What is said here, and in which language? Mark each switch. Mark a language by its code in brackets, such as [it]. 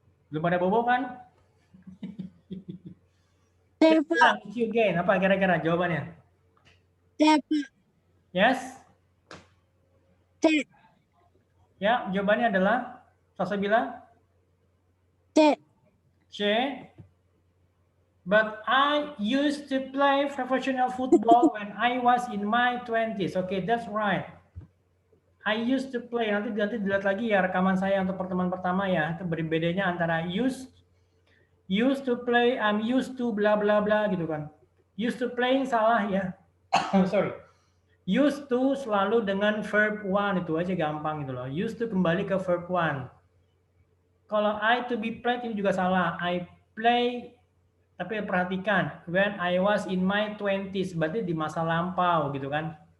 [id] Belum pada bobo kan? [en] Thank you again. [id] Apa kira-kira jawabannya? [en] Yes? [id] Ya, jawabannya adalah Salsabila? C. [en] But I used to play professional football when I was in my 20s. Okay, that's right. I used to play. [id] Nanti dilihat lagi ya rekaman saya untuk pertemuan pertama ya. Itu berbedanya antara [en] used to play, I'm used to bla bla [id] bla gitu kan. [en] Used to playing [id] salah ya. [en] Sorry. [id] Used to selalu dengan verb one, itu aja gampang gitu loh. Used to kembali ke verb one. Kalau [en] I to be played [id] ini juga salah. [en] I play, [id] tapi perhatikan, [en] when I was in my 20s, [id] berarti di masa lampau gitu kan.